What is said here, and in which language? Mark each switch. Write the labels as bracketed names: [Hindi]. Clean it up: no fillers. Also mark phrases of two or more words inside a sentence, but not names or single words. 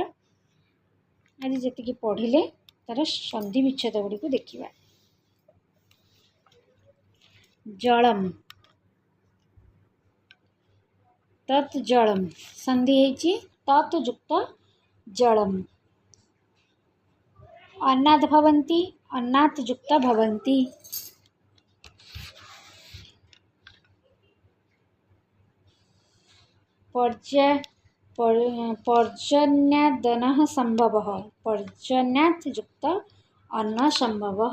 [Odia] ଆଜି ଯେତିକି ପଢ଼ିଲେ ତାର ସନ୍ଧି ବିଚ୍ଛେଦ ଗୁଡ଼ିକୁ ଦେଖିବା। [Sanskrit] ଜଳମ୍ ତତ୍ ଜଳମ୍ [Odia] ସନ୍ଧି ହେଇଛି [Sanskrit] ତତ୍ ଯୁକ୍ତ ଜଳମ୍। अन्नात् भवन्ति अन्नात् युक्त भवन्ति। पर्जन्यादनः सम्भवः पर्जन्यात् युक्त अन्न सम्भवः।